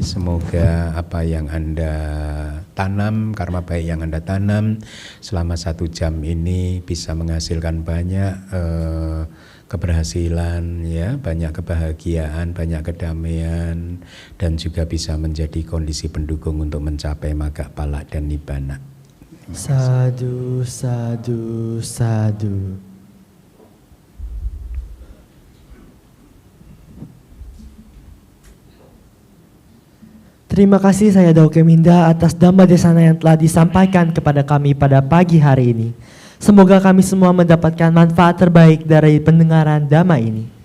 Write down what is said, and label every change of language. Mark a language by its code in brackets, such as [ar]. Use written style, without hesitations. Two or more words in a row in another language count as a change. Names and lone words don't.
[id] Semoga apa yang Anda tanam, karma baik yang Anda tanam selama 1 jam ini bisa menghasilkan banyak keberhasilan, ya, banyak kebahagiaan, banyak kedamaian, dan juga bisa menjadi kondisi pendukung untuk mencapai [pi] maga pala [id] dan nibbana. [pi] Sadu, sadu, sadu. [id] Terima kasih saya Dauke Minda atas [pi] Dhamma Desana [id] yang telah disampaikan kepada kami pada pagi hari ini. Semoga kami semua mendapatkan manfaat terbaik dari pendengaran Dhamma ini.